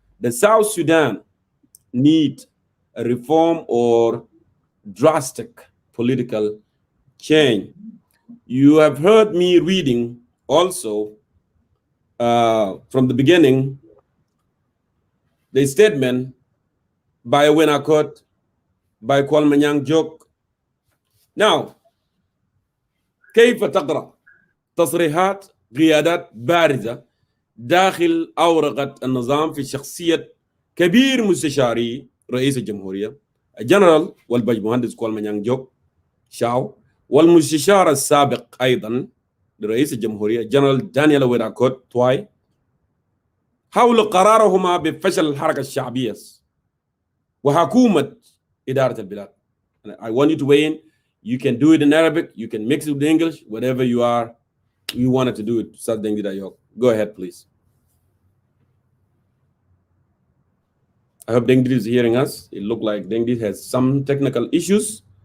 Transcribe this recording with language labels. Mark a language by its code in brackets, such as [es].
[en] The South Sudan need a reform or drastic political change. You have heard me reading also from the beginning the statement by Wenakot, by Kwalmanyang Jok. Now, [ar] كيف تقرأ تصريحات قيادات بارزة داخل أورقة النظام في شخصية كبير مستشاري رئيس الجمهورية الجنرال والبجمهندس كوالمانيانغ جوك شاو، والمستشار السابق أيضا لرئيس الجمهورية الجنرال دانيال ويراكوت تواي، حول قرارهما بفشل الحركة الشعبية وحكومة إدارة البلاد. [en] I want you to weigh in. You can do it in Arabic, you can mix it with English, whatever you wanted to do it. Ustad Dengdit Ayok. Go ahead, please. I hope Dengdit is hearing us. It looked like Dengdit has some technical issues.